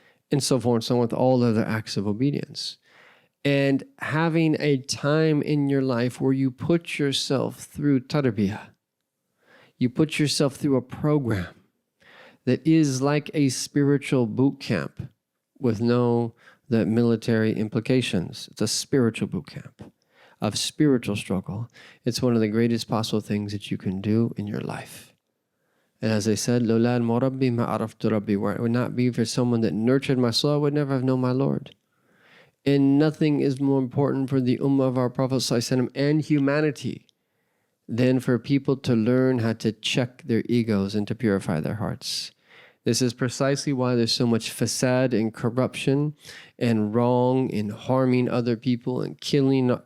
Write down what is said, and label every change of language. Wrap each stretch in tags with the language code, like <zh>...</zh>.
<en>And so forth and so on with all other acts of obedience. And having a time in your life where you put yourself through tarbiyah, you put yourself through a program that is like a spiritual boot camp with no the military implications. It's a spiritual boot camp of spiritual struggle. It's one of the greatest possible things that you can do in your life. And as I said,</en> <ar>لولا المربي ما عرفت ربي.</ar> <en>Where it would not be for someone that nurtured my soul, I would never have known my Lord. And nothing is more important for the ummah of our Prophet ﷺ and humanity than for people to learn how to check their egos and to purify their hearts. This is precisely why there's so much fasad and corruption and wrong and harming other people and killing.</en>